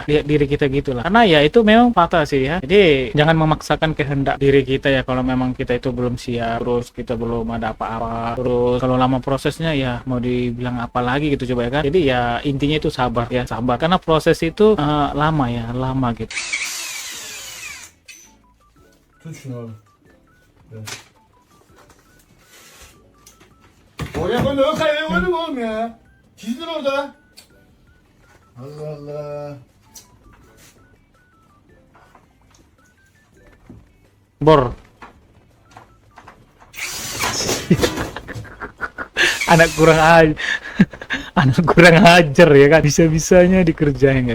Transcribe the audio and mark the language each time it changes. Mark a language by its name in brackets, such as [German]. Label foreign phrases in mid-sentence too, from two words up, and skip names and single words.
[Indonesian] Lihat diri kita gitulah. Karena ya itu memang fakta sih ya. Jadi jangan memaksakan kehendak diri kita ya. Kalau memang kita itu belum siap, terus kita belum ada apa-apa, terus kalau lama prosesnya ya mau dibilang apa lagi gitu coba ya kan. Jadi ya intinya itu sabar ya, sabar. Karena proses itu lama ya. Lama gitu. [Turkish] Tut şunu oğlum. Evet. Oraya koy, o kayaya koydum oğlum ya. Çizdin orada. Allah Allah. Bor. [Indonesian] Anak kurang ajar. Anak kurang ajar ya kan, bisa-bisanya dikerjain guys.